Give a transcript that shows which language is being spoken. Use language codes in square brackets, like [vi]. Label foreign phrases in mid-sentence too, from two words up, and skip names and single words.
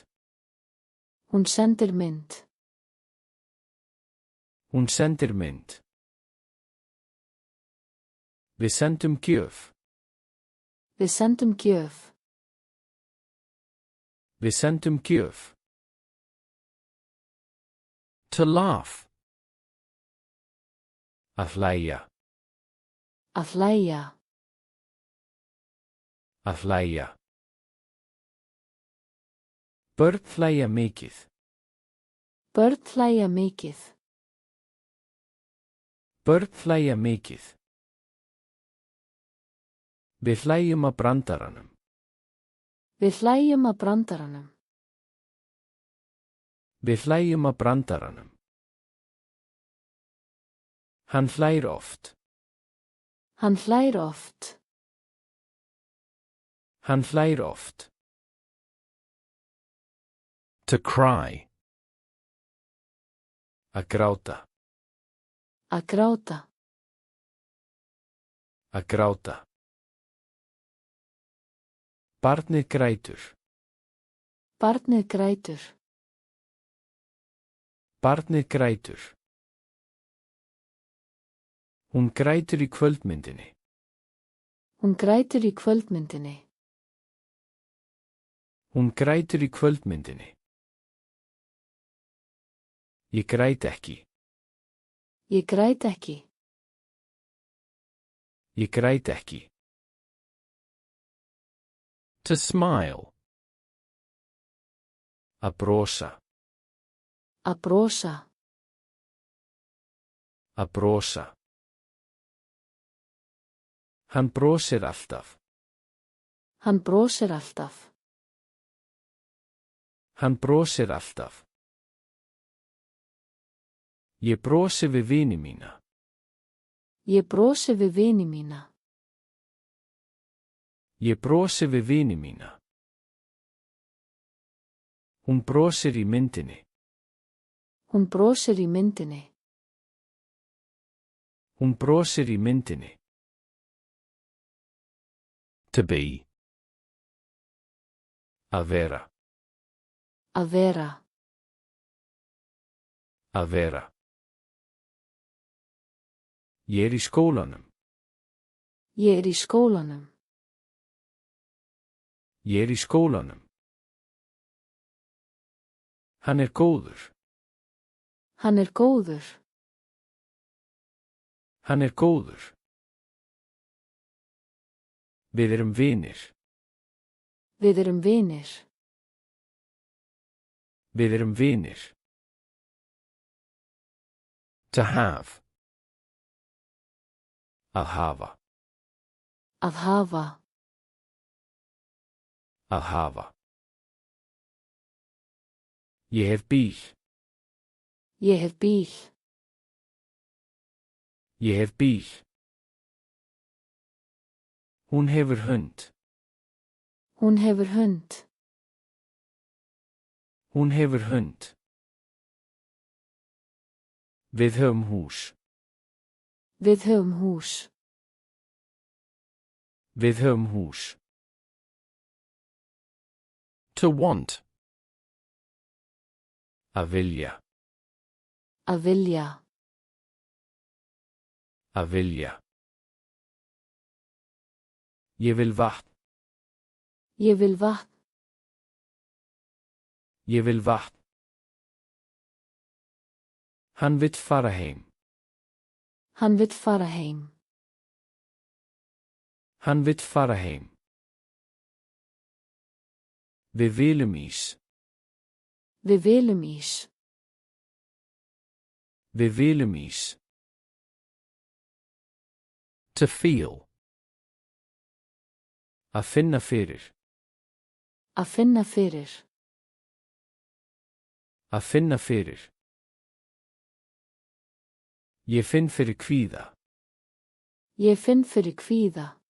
[is] Hún sendir mynd. Hún sendir mynd. Við sendum gjöf. Við sendum gjöf. Við sendum gjöf. [en] To laugh. [is] Að hlæja. Að hlæja. Að hlæja. Börn hlæja mikið. Börn hlæja mikið. Börn hlæja mikið. Við hlæjum að brandaranum. Við hlæjum að brandaranum. Við hlæjum að brandaranum. Hann hlær oft. Hann hlær oft. Hann hlær oft. [en] To cry. [is] Að gráta. Að gráta. Að gráta. Barnið grætur. Barnið grætur. Barnið grætur. Hún grætur í kvöldmyndinni. Hún grætur í kvöldmyndinni. Hún grætur í kvöldmyndinni. Ég græt ekki. Ég græt ekki. Ég græt ekki. [en] To smile. [is] Að brosa. Að brosa. Að brosa. Hann brosir alltaf. Hann brosir alltaf. Hann brosir alltaf. Ég brosi við vini mína. Ég brosi við vini mína. Ég brosi við vini mína. Hún brosir í myndinni. Hún brosir í myndinni. Hún brosir í myndinni. [en] To be. [is] Að vera. Að vera. Að vera. Ég í skólanum. Ég í skólanum. Ég í skólanum. Hann góður. Hann góður. Hann góður. Við erum vinir. Við erum vinir. Við erum vinir. [en] To have. [is] Að hafa. Að hafa. Að hafa. Ég hef bíl. Ég hef bíl. Ég hef bíl. Hún hefur hund. Hún hefur hund. Hún hefur hund. Við höfum hús. Við höfum hús. Við höfum hús. [en] To want. [is] Að vilja. Að vilja. Að vilja. Ég vil vatn. Ég vil vatn. Ég vil vatn. Hann vill fara heim. Hann vill fara heim. Hann vill fara heim. Við viljum ís. Við viljum ís. Við viljum ís. [en] To feel. [is] Að finna fyrir. Að finna fyrir. Að finna fyrir. Ég finn fyrir kvíða. Ég finn fyrir kvíða.